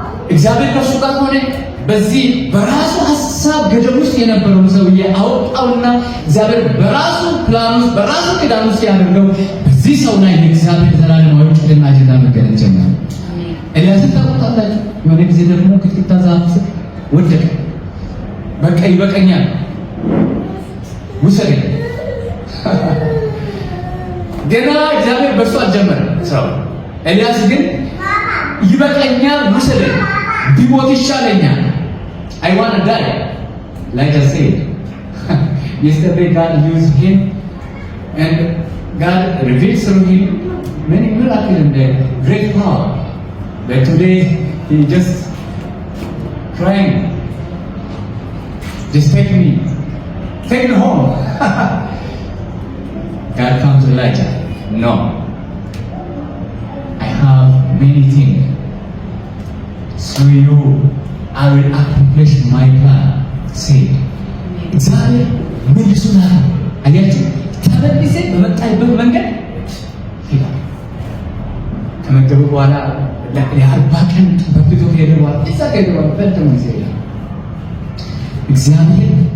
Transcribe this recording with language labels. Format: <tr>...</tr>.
<am>እግዚአብሔር ከእሱ ጋር ሆነ። በዚህ በራሱ ሀሳብ ገደብ ውስጥ የነበረውን ሰውዬ አወጣውና እግዚአብሔር በራሱ ፕላን ውስጥ በራሱ ኪዳን ውስጥ ያደርገው በዚህ ሰው ላይ የእግዚአብሔር ዘላለማዊ ዕቅድና አጀንዳ መገለጥ ጀመረ። ኤልያስን ታውቁታላችሁ። የሆነ ጊዜ ደግሞ ክትክታ ዛፍ ስር ወደቀ። በቃ ይበቃኛል ውሰደኝ። ገና እግዚአብሔር በእሱ አልጀመረም ስራው። ኤልያስ ግን ይበቃኛል ውሰደኝ፣ ቢሞት ይሻለኛል።</am> <en>I want to die. Like I said, yesterday God used him and God revealed through him many miracles and great power. But today he just crying, just take me home. God comes to Elijah. No, I have many things. Through you, I will accomplish my plan.</en> <am>Say, እግዚአብሔር መልሱና አያችሁ ተመልሰ በመጣይበት መንገድ ይላል። ከመገቡ በኋላ ለ40 ቀን በፊቱ ሄደዋል። እዛ ሄደዋል። በደም ይዘላል እግዚአብሔር</am>